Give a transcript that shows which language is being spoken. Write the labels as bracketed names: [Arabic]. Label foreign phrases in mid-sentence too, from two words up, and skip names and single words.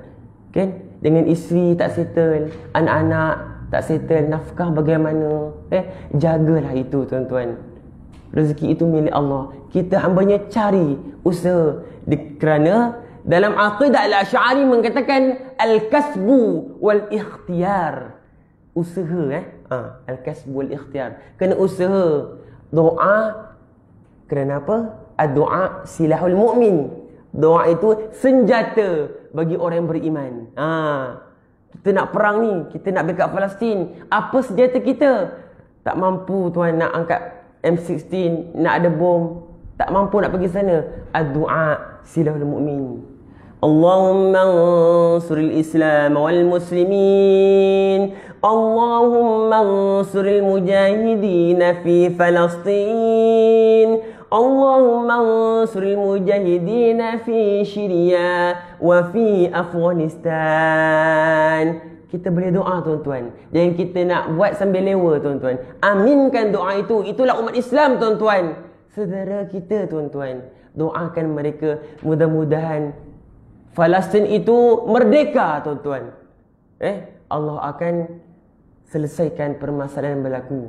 [Malay] Kan? Dengan isteri tak settle, anak-anak tak settle, nafkah bagaimana? Jagalah itu, tuan-tuan. Rezeki itu milik Allah. Kita hambanya cari usaha. Kerana dalam aqidah al-Asy'ari mengatakan [Arabic] الكسب والاختيار. Usaha الكسب والاختيار. [Malay] Kena usaha, doa Kerana apa? [Arabic] الدعاء سلاح المؤمن. [Malay] Doa itu senjata bagi orang yang beriman. Kita nak perang ni, kita nak backup Palestin. Apa senjata kita? Tak mampu tuan nak angkat M16, nak ada bom. Tak mampu nak pergi sana. [Arabic] الدعاء سلاح المؤمن. اللهم انصر الإسلام والمسلمين. اللهم انصر المجاهدين في فلسطين. اللهم انصر المجاهدين في سوريا وفي أفغانستان. [Malay] Kita boleh doa tuan-tuan. Jangan kita nak buat sambil lewa tuan-tuan. Aminkan doa itu. Itulah umat Islam tuan-tuan. Saudara kita tuan-tuan. Doakan mereka. Mudah-mudahan Palestin itu merdeka tuan-tuan. Allah akan selesaikan permasalahan yang berlaku.